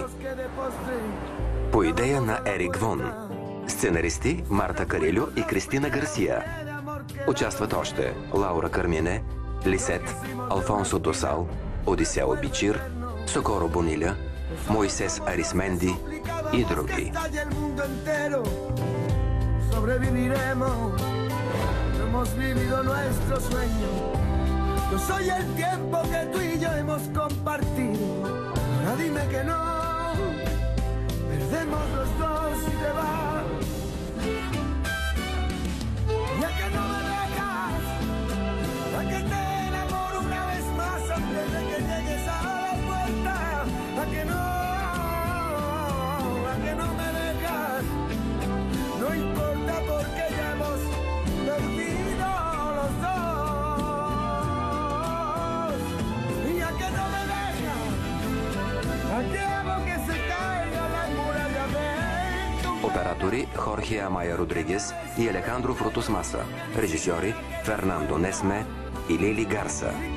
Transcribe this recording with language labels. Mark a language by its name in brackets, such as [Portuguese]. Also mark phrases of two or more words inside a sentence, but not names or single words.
[Bulgarian] По идея на Ерик Вон. Сценаристи Марта Карилю и Кристина Гарсия. Участват още Лаура Кармине, Лисет, Алфонсо Досал, Одисео Бичир, Сокоро Бониля, Моисес Арисменди и други. [Spanish] Yo soy el tiempo que tú y yo hemos compartido. Ahora dime que no, perdemos los dos y te vas. Ya que no me dejas, a que te enamoro una vez más antes de que llegues a la puerta. A que no me dejas. No importa porque ya hemos perdido los dos. [Bulgarian] Оператори Хорхе Амая Родригес и Алехандро Фрутос Маса. Режисьори Фернандо Несме и Лили Гарса.